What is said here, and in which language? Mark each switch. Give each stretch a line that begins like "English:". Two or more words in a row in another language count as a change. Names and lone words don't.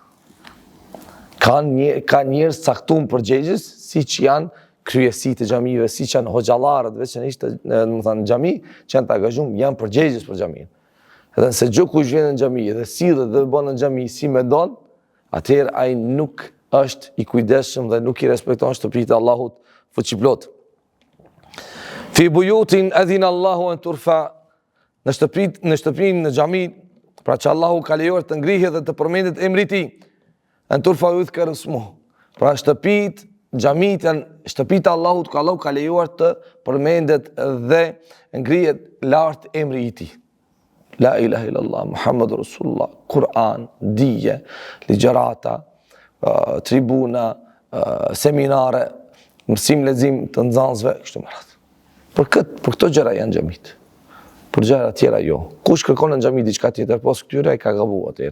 Albanian: Ka njerëz caktuar përgjegjës, siç janë kryesitë e xhamive, siç janë hoxhallarët, veçanërisht në xhami, që janë të angazhuar, janë përgjegjës për xhamin. Edhe se çdo kush vjen në xhami dhe sillet dhe bën në xhami si më don, atëherë ai nuk është i kujdesshëm dhe nuk i respekton shtëpitë e Allahut fuqiplot.
Arabic: في بيوت أذن الله أن ترفع,
Albanian: në shtëpinë në xhami, pra që Allahu ka lejuar të ngrihet dhe të përmendet emri i tij.
Arabic: أن ترفع يذكر اسمه.
Albanian: Pra shtëpitë, xhamit janë shtëpitë e Allahut ku Allahu ka lejuar të përmendet dhe ngrihet lart emri i tij.
Arabic: لا إله إلا الله محمد رسول الله,
Albanian: Kur'an, dije, ligjërata, tribuna, seminare, mësim lexim të nxënësve, kështu me radhë. Për këto gjëra janë xhamit. Për gjëra tjera jo. Kush kërkon në xhami diçka tjetër pas këtyre ai ka gabuar atëherë.